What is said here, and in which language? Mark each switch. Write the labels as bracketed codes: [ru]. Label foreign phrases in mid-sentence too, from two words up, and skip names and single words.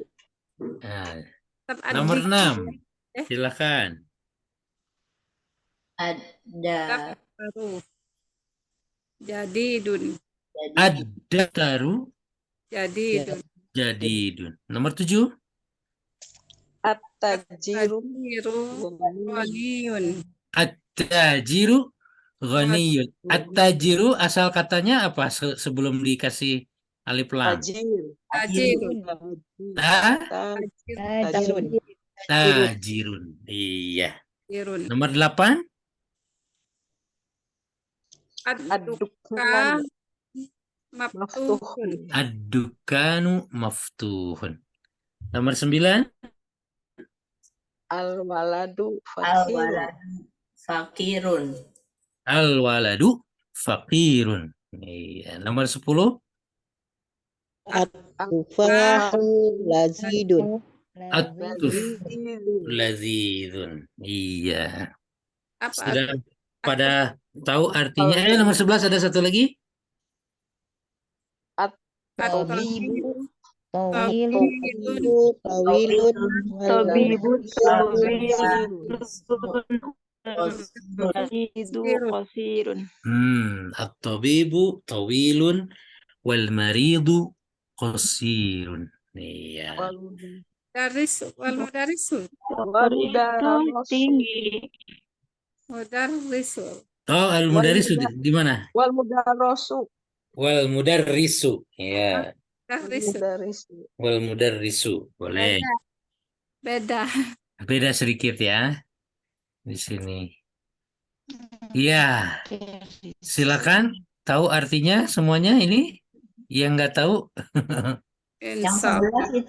[id] Nah, nomor 6. Silakan. Ada. [ar] Jadidun. [id] Ada taru. [ar] Jadidun. [id] Jadidun. Nomor 7. [ar] At-tajiru Ghaniyun. التاجر غني. [id] At-tajiru asal katanya apa sebelum dikasih alif lam? [ar] Tajirun. Tajirun. Iya. Tajirun. [id] Nomor 8. [ar] الدكان مفتوح. الدكان مفتوح. [id] Nomor 9. [ar] Al-waladu fakirun. الولد فقير. [id] Iya. Nomor 10. [ar] التفاح لذيذ. التف لذيذ. [id] Iya. Apa? Sudah pada tahu artinya? Nomor 11 ada satu lagi. [ar] At-tabibu. Tawilun. Tawilun. Tabibu Tawilun. مريض قصير. الطبيب طويل والمريض قصير. [id] Iya. [ar] والمدرس. [id] Itu tinggi. [ar] Mudarisu. [id] Oh, al-mudarrisu di mana? [ar] والمدرس. والمدرس. Ya, Mudarisu. Mudarisu. والمدرس. [id] Boleh. Beda. Beda sedikit ya di sini. Iya, silakan. Tahu artinya semuanya ini? Yang nggak tahu, Yang Insya 11 itu